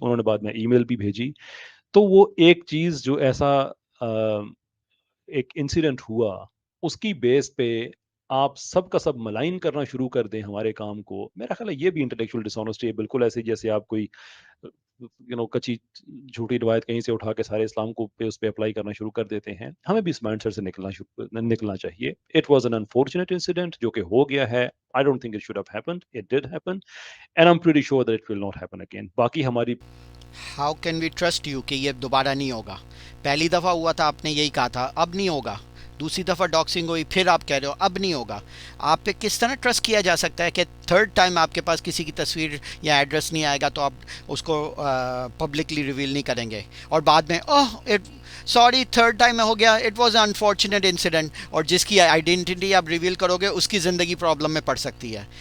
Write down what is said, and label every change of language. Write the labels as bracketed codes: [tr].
[ur] انہوں نے بعد میں ای میل بھی بھیجی. تو وہ ایک چیز جو ایسا ایک انسیڈنٹ ہوا، اس کی بیس پہ آپ سب کا سب ملائن کرنا شروع کر دیں ہمارے کام کو، میرا خیال ہے یہ بھی انٹلیکچوئل ڈس آنیسٹی ہے. بالکل ایسے جیسے آپ کوئی کچی جھوٹی روایت کہیں سے اٹھا کے سارے اسلام کو اس پہ اپلائی کرنا شروع کر دیتے ہیں. ہمیں بھی اس مائنڈ سیٹ سے نکلنا چاہیے. [en] it was an unfortunate incident [ur] جو کہ ہو گیا ہے. [en] I don't think it should have happened. It did happen. And I'm pretty sure that it will not happen again. [ur] باقی ہماری [en] how can we trust you [ur] کہ یہ دوبارہ نہیں ہوگا؟ پہلی دفعہ ہوا تھا آپ نے یہی کہا تھا اب نہیں ہوگا، دوسری دفعہ ڈاکسنگ ہوئی پھر آپ کہہ رہے ہو اب نہیں ہوگا. آپ پہ کس طرح ٹرسٹ کیا جا سکتا ہے کہ تھرڈ ٹائم آپ کے پاس کسی کی تصویر یا ایڈریس نہیں آئے گا تو آپ اس کو پبلکلی ریویل نہیں کریں گے، اور بعد میں سوری تھرڈ ٹائم میں ہو گیا، [en] it was an unfortunate incident, [ur] اور جس کی آئیڈینٹی آپ ریویل کرو گے اس کی زندگی پرابلم میں پڑ سکتی ہے.